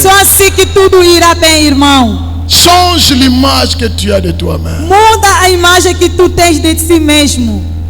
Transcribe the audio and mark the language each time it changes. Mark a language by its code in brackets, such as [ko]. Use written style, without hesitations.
[pt] Só assim que tudo irá bem, irmão. [fr] Change l'image que tu as de toi-même. [pt] Muda a imagem que tu tens de si mesmo.